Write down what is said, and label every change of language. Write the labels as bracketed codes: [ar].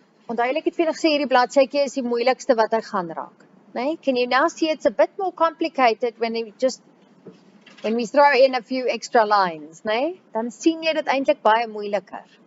[af] Onthou ek het vir julle gesê hierdie bladsytjie is die moeilikste wat ek gaan raak. Nee? [en] Can you now see it's a bit more complicated when we throw in a few extra lines, nee? [af] Dan sien jy dit eintlik baie moeiliker.